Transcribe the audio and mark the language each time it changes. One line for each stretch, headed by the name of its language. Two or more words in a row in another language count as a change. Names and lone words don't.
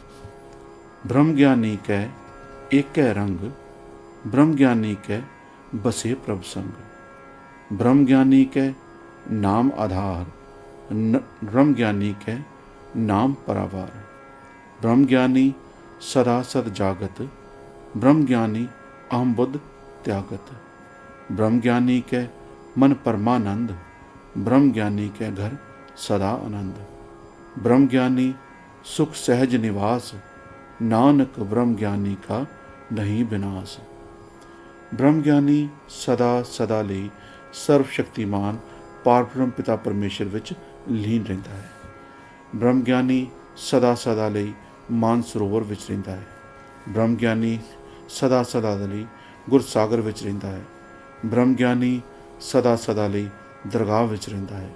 Braj: ब्रह्म ज्ञानी कै एकै रंग, ब्रह्म ज्ञानी कै बसे प्रभ संग। ब्रह्म ज्ञानी कै नाम आधार, ब्रह्म ज्ञानी कै नाम परावार। ब्रह्म ज्ञानी सदा सद जागत, ब्रह्म ज्ञानी अहम बुद्ध त्यागत। ब्रह्म ज्ञानी के मन परमानंद, ब्रह्म ज्ञानी के घर सदा आनंद। ब्रह्म ज्ञानी सुख सहज निवास, नानक ब्रह्म ज्ञानी का नहीं विनाश।
Punjabi: ਬ੍ਰਹਮ ਗਿਆਨੀ ਸਦਾ ਸਦਾ ਲਈ ਸਰਵਸ਼ਕਤੀਮਾਨ ਪਾਰਬ੍ਰਹਮ ਪਿਤਾ ਪਰਮੇਸ਼ਰ ਵਿੱਚ ਲੀਨ ਰਹਿੰਦਾ ਹੈ। ਬ੍ਰਹਮ ਗਿਆਨੀ ਸਦਾ ਸਦਾ ਲਈ ਮਾਨ ਸਰੋਵਰ ਵਿੱਚ ਰਹਿੰਦਾ ਹੈ। ਬ੍ਰਹਮ ਗਿਆਨੀ ਸਦਾ ਸਦਾ ਲਈ ਗੁਰਸਾਗਰ ਵਿੱਚ ਰਹਿੰਦਾ ਹੈ। ਬ੍ਰਹਮ ਗਿਆਨੀ ਸਦਾ ਸਦਾ ਲਈ ਦਰਗਾਹ ਵਿੱਚ ਰਹਿੰਦਾ ਹੈ।